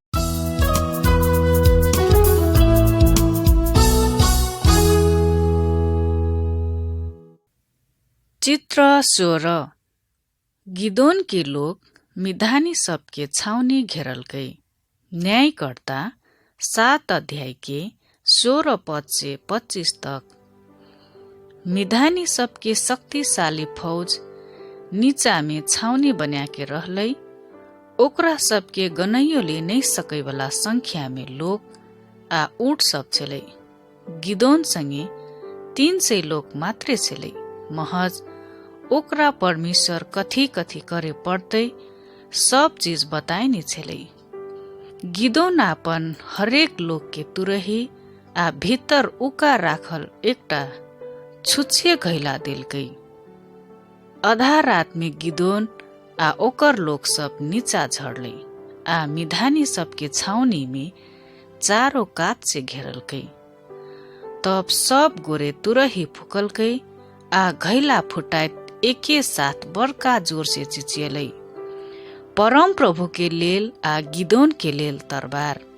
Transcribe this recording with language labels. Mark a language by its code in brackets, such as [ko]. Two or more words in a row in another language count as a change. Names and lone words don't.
[mai] चित्र 16। गिदोन के लोग मिधानी सबके छाउनी घेरलकै। न्यायकर्ता 7 अध्याय के 16 पद से 25 तक। मिधानी सबके शक्तिशाली फौज नीचा में छाउनी बना के रहलै। ओकरा सबके गनैयोले नहीं सकै वाला संख्या में लोग आ ऊँट सब छलै। गिदोन संगे 300 लोग मात्रे छलै। महज ओकरा परमेश्वर कथी कथी करे पड़तै सब चीज बताइने छलै। गिदोन आपन हरेक लोग के तुरही आ भीतर उका राखल एकटा छुच्छे घैला देलकै। आधा रात में गिदोन आ ओकर लोग सब नीचा झड़लै आ मिधानी सबके छाउनी में चारों कात से घेरलकै। तब सब गोरे तुरही फुकलकै आ घैला फुटाइत एके साथ बड़का जोर से चिचियलै, परम प्रभु के लेल आ गिदोन के लेल तरबार।